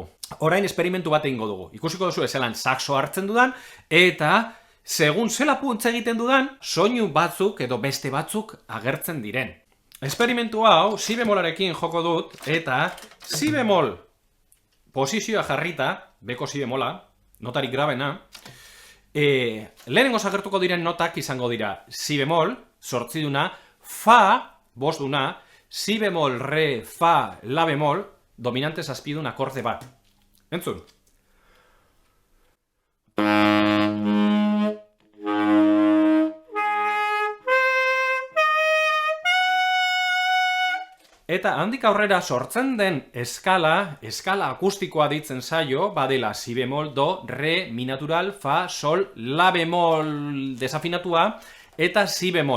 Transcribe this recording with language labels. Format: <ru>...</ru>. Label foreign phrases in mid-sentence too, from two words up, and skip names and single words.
<eu>Orain esperimentu bat egingo dugu. Ikusiko duzu ezelan saxoa hartzen dudan, eta segun zela puntza egiten dudan, soinu batzuk edo beste batzuk agertzen diren. Esperimentu hau, si bemolarekin joko dut, eta si bemol posizioa jarrita, beko si bemola, notarik grabena, lehenengo agertuko diren notak izango dira si bemol, zortziduna, fa, bosduna, si bemol, re, fa, la bemol, dominante zazpidun akorde bat. Entzun. Eta handik aurrera sortzen den eskala akustikoa deitzen zaio, badela si bemol, do, re, mi natural, fa, sol, la bemol desafinatua, eta si bemol.</eu>